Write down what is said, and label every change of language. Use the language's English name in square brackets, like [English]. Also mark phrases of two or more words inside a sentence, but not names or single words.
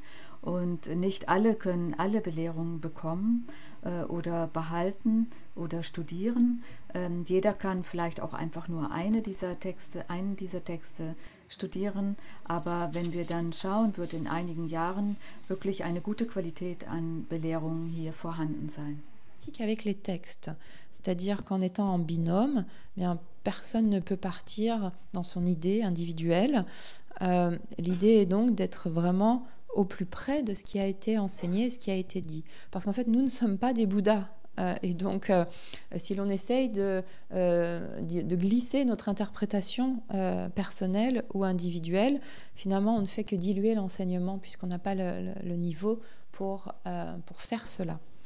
[German] Und nicht alle können alle Belehrungen bekommen oder behalten oder studieren. Jeder kann vielleicht auch einfach nur einen dieser Texte studieren, aber wenn wir dann schauen, wird in einigen Jahren wirklich eine gute Qualität an Belehrungen hier vorhanden sein. [French] Avec les textes, c'est-à-dire qu'en étant en binôme, bien, personne ne peut partir dans son idée individuelle. L'idée est donc d'être vraiment au plus près de ce qui a été enseigné, ce qui a été dit. Parce qu'en fait, nous ne sommes pas des Bouddhas. Et donc, si l'on essaye de glisser notre interprétation personnelle ou individuelle, finalement, on ne fait que diluer l'enseignement puisqu'on n'a pas le niveau pour faire cela.